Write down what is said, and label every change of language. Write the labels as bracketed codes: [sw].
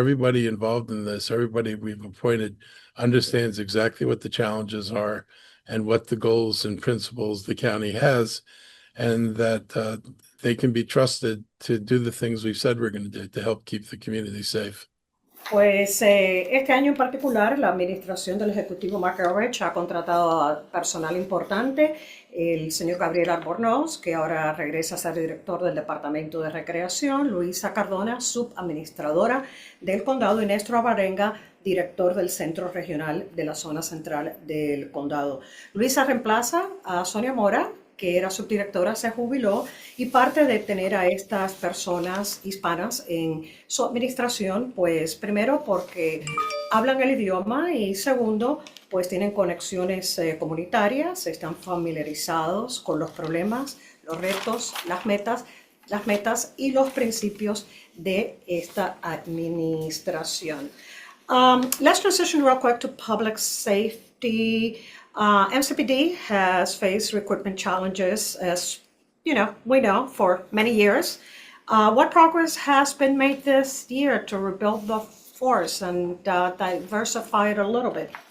[en] Everybody involved in this, everybody we've appointed understands exactly what the challenges are and what the goals and principles the county has, and that they can be trusted to do the things we've said we're going to do to help keep the community safe. [es] Pues este año en particular la administración del Ejecutivo Marc Elrich ha contratado a personal importante, el señor Gabriel Albornoz, que ahora regresa a ser director del Departamento de Recreación, Luisa Cardona, subadministradora del condado, y Néstor Alvarenga, director del Centro Regional de la Zona Central del Condado. Luisa reemplaza a Sonia Mora, que era subdirectora, se jubiló, y parte de tener a estas personas hispanas en su administración, pues primero porque hablan el idioma y segundo, pues tienen conexiones comunitarias, están familiarizados con los problemas, los retos, las metas y los principios de esta administración. [en] Let's transition real quick to public safety. MCPD has faced recruitment challenges, as we know, for many years. What progress has been made this year to rebuild the force and diversify it a little bit?